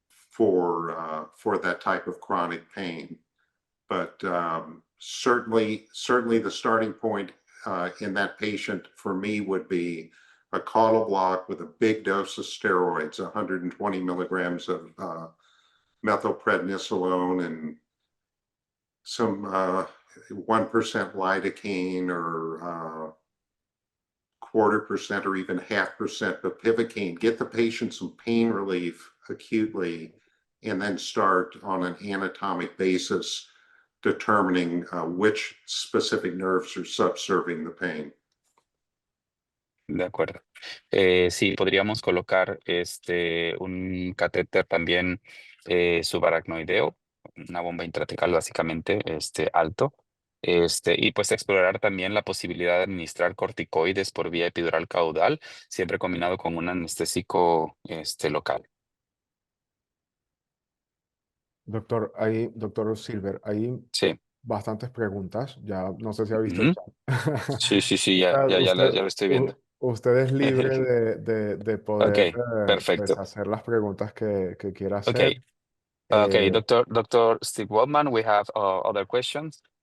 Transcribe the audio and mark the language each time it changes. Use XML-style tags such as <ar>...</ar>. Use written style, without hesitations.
<en>for that type of chronic pain. But certainly the starting point in that patient for me would be a caudal block with a big dose of steroids, 120 milligrams of methylprednisolone and some 1% lidocaine or 1/4% or even 0.5% bupivacaine. Get the patient some pain relief acutely, and then start on an anatomic basis determining which specific nerves are subserving the pain.</en> <es>De acuerdo. Sí, podríamos colocar un catéter también subaracnoideo, una bomba intratecal básicamente alto. Y pues explorar también la posibilidad de administrar corticoides por vía epidural caudal, siempre combinado con un anestésico local. Doctor Silver, hay Sí. bastantes preguntas. Ya no sé si ha visto el Ujú. chat. Sí, sí, sí, O ya, sea, ya, ya lo estoy viendo. usted es libre de poder pues, perfecto. hacer las preguntas que quiera hacer.</es> <en>Ok. Okay, Eh, Dr. Steve Waldman, we have other questions.</en>